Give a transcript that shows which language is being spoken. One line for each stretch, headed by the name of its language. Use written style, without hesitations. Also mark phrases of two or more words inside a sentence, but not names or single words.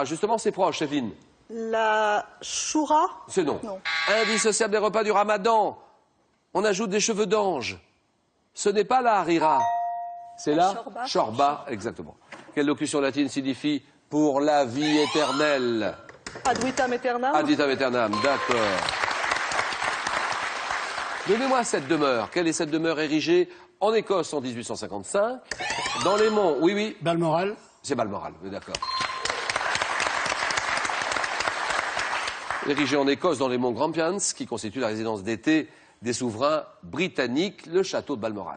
French: Justement, c'est proche, Evelyne. La choura. C'est non. Non. Indissociable des repas du ramadan. On ajoute des cheveux d'ange. Ce n'est pas la harira. C'est la shorba. shorba, exactement. Quelle locution latine signifie pour la vie éternelle?
Latin: Ad vitam aeternam. Ad vitam aeternam,
French: d'accord. Donnez-moi cette demeure. Quelle est cette demeure érigée en Écosse en 1855? Dans les monts, oui, oui. Balmoral. C'est Balmoral, oui, d'accord. Érigé en Écosse dans les monts Grampians, qui constitue la résidence d'été des souverains britanniques, le château de Balmoral.